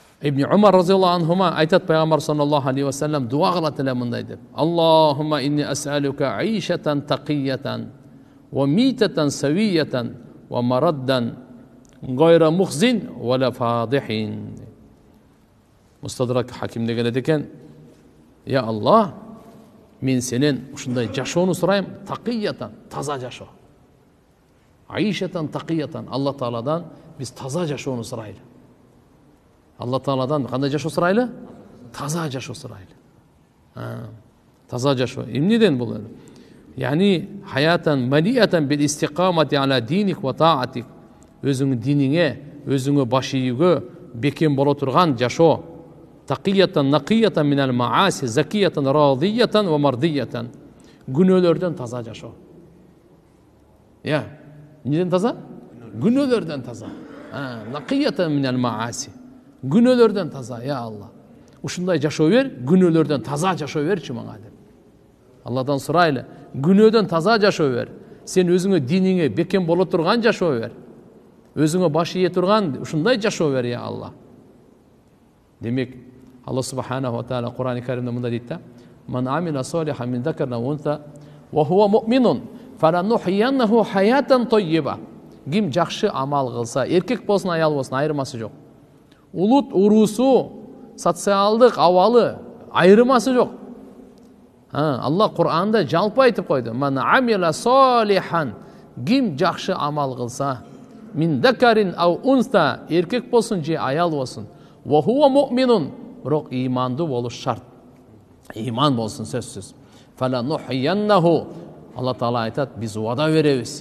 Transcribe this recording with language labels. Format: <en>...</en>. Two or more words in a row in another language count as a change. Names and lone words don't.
<ky>Ибн Умар</ky> <ar>رضي الله عنهما</ar> <ky>айтат пайгамбар</ky> <ar>صلى الله عليه وسلم</ar> <ky>дуа кылат эле мындай деп:</ky> <ar>اللهم إني أسألك عيشة تقية وميتة سوية ومردا غير مخز ولا فاضح.</ar> <ky>Мустадрак Хакимде келет экен: Я Аллах, мен сенен ушундай жашоону сурайм, тақиятан, таза жашоо.</ky> <ar>عيشة تقية,</ar> <ky>Алла Тааладан биз таза жашоону сурайлы. Алла Тааладан кандай жашоо сурайлы? Таза жашоо сурайлы. Таза жашоо. Эмнеден бул?</ky> <ar>يعني حياة مليئة بالاستقامة على دينك وطاعتك.</ar> <ky>Өзүңүн диниңе, өзүңө баш ийүүгө бекем боло турган жашоо.</ky> <ar>تقية نقية من المعاصي زكية راضية ومرضية.</ar> <ky>Күнөөлөрдөн таза жашоо. Я, неден таза? Күнөөлөрдөн таза.</ky> <ar>نقية من المعاصي.</ar> <ky>Күнөөлөрдөн таза, я Алла. Ушундай жашоо бер, күнөөлөрдөн таза жашоо берчи мага деп. Алладан сурайлы, күнөөдөн таза жашоо бер. Сен өзүңө диниңе бекем боло турган жашоо бер. Өзүңө баш ие турган ушундай жашоо бер, я Алла. Демек, Алла</ky> <ar>سبحانه وتعالى</ar> <ky>Кур'ан-ы Каримде мындай дейт да:</ky> <ar>"من عمل صالحا من ذكر أو أنثى وهو مؤمن فلنحيينه حياة طيبة."</ar> <ky>Ким жакшы амал кылса, эркек болсун, аял болсун, айырмасы жок. Улут уруусу, социалдык абалы айырмасы жок. Алла Кур'анда жалпы айтып койду:</ky> <ar>"من عمل صالحا",</ar> <ky>ким жакшы амал кылса,</ky> <ar>من ذكر أو أنثى,</ar> <ky>эркек болсун же аял болсун,</ky> <ar>وهو مؤمن,</ar> <ky>бирок имандуу болуш шарт. Иман болсун сөзсүз. Фаланухияннаху, Алла Таала айтат, биз вада беребиз.</ky>